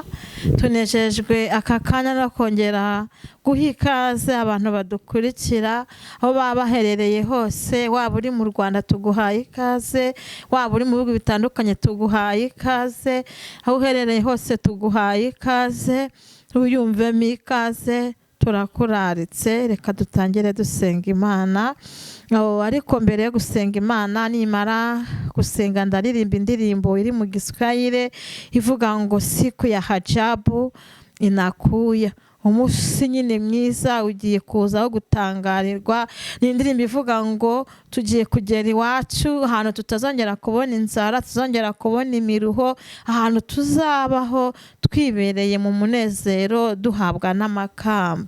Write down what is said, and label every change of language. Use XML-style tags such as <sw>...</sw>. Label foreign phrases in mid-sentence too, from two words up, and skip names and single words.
<rw>Tunejejwe aka kanya no kongera guha ikaze abantu badukurikira aho baba baherereye hose, waba uri mu Rwanda tuguhaye ikaze, waba uri mu bihugu bitandukanye tuguhaye ikaze, aho uherereye hose tuguhaye ikaze, uyumvemo ikaze. Turakuraritse, reka dutangire dusenga Imana. Ariko mbere yo gusenga Imana, nimara gusenga ndaririmba indirimbo iri mu Giswahili ivuga ngo</rw> <sw>siku ya ajabu inakuya.</sw> <rw>Umunsi nyine mwiza ugiye kuza wo gutangarirwa. Ni indirimbo ivuga ngo tugiye kugera iwacu, ahantu tutazongera kubona inzara, tuzongera kubona imiruho, ahantu tuzabaho twibereye mu munezero duhabwa n'amakamba.</rw>